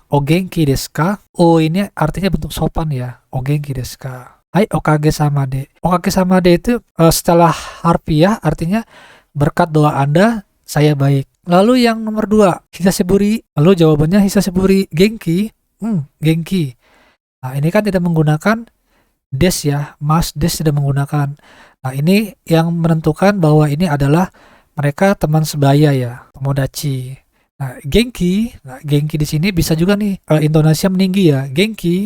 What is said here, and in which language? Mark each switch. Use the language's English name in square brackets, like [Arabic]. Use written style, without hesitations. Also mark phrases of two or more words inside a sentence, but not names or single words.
[Japanese] お元気ですか? [Indonesian] O ini artinya bentuk sopan ya. [Japanese] お元気ですか? はい、おかげさまで. おかげさまで [Indonesian] itu setelah harfiah artinya berkat doa Anda, saya baik. Lalu yang nomor 2, hisashiburi. Lalu jawabannya hisashiburi. [Japanese] 元気？元気. [Indonesian] Nah, ini kan tidak menggunakan des ya. Mas des tidak menggunakan. Nah, ini yang menentukan bahwa ini adalah mereka teman sebaya ya. Tomodachi. Nah, genki. Nah, genki di sini bisa juga nih intonasinya meninggi ya. [Japanese] Genki.